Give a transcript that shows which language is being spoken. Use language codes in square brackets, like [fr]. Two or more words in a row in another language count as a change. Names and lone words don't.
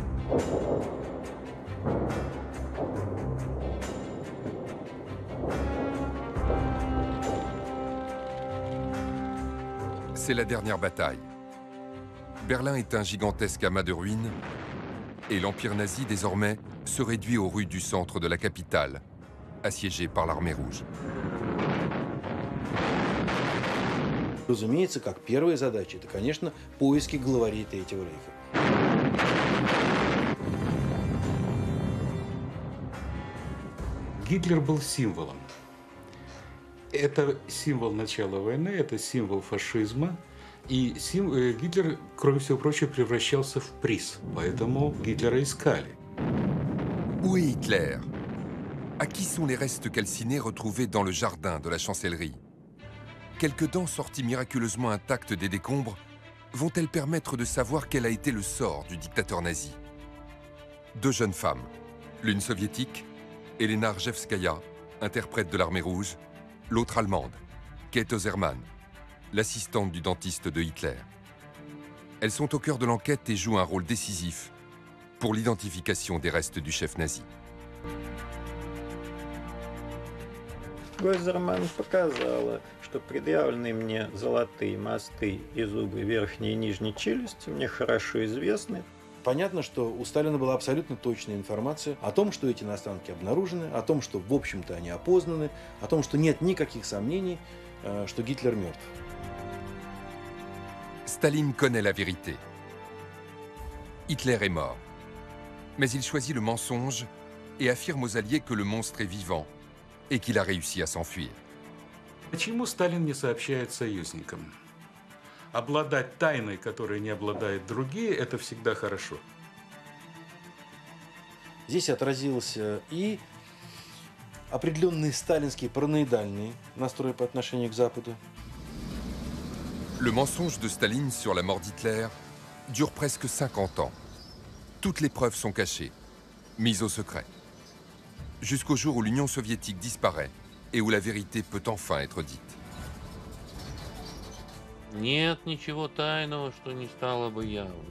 [fr] C'est la dernière bataille. Berlin est un gigantesque amas de ruines et l'Empire nazi, désormais, se réduit aux rues du centre de la capitale, assiégée par l'armée rouge. [ru] Разумеется, как первая задача, это, конечно, поиски главарей Третьего рейха. Гитлер был символом. Это символ начала войны, это символ фашизма. И Гитлер, кроме всего прочего, превращался в приз. Поэтому Гитлера искали. [fr] Où est Hitler? À qui sont les restes calcinés retrouvés dans le jardin de la chancellerie? Quelques dents sorties miraculeusement intactes des décombres vont-elles permettre de savoir quel a été le sort du dictateur nazi? Deux jeunes femmes, l'une soviétique, Elena Arjevskaya, interprète de l'armée rouge, l'autre allemande, Kate Oserman, l'assistante du dentiste de Hitler. Elles sont au cœur de l'enquête et jouent un rôle décisif pour l'identification des restes du chef nazi. [ru] Гойзерман показала, что предъявленные мне золотые мосты и зубы верхней и нижней челюсти мне хорошо известны. Понятно, что у Сталина была абсолютно точная информация о том, что эти останки обнаружены, о том, что, в общем-то, они опознаны, о том, что нет никаких сомнений, что Гитлер мертв. [fr] Staline connaît la vérité. Hitler est mort. Mais il choisit le mensonge et affirme aux Alliés que le monstre est vivant et qu'il a réussi à s'enfuir. [ru] Почему Сталин не сообщает союзникам? Обладать тайной, которой не обладают другие, это всегда хорошо. Здесь отразился и определенный сталинский параноидальный настрой по отношению к Западу. [fr] Le mensonge de Staline sur la mort d'Hitler dure presque 50 ans. Toutes les preuves sont cachées, mises au secret. Jusqu'au jour où l'Union soviétique disparaît et où la vérité peut enfin être dite. [ru] Нет ничего тайного, что не стало бы явным.